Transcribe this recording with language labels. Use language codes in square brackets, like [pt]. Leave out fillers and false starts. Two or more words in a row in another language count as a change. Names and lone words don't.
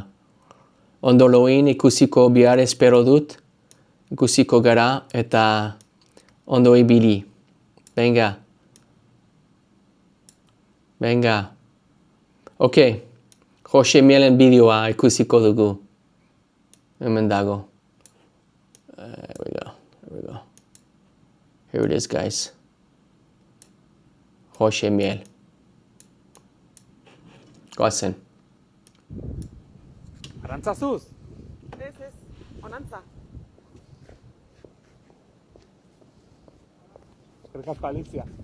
[eu] Ondo loin ikusiko bihar espero dut. Ikusiko gara eta ondo ibili. Venga. Ok, Jose Mielen bideoa ikusiko dugu. Hemen dago. [en] Here we go. Here it is, guys. Jose Miel. [eu] Goazen. Arantzazuz? Ez, onantza. Eskerrik asko, Alicia.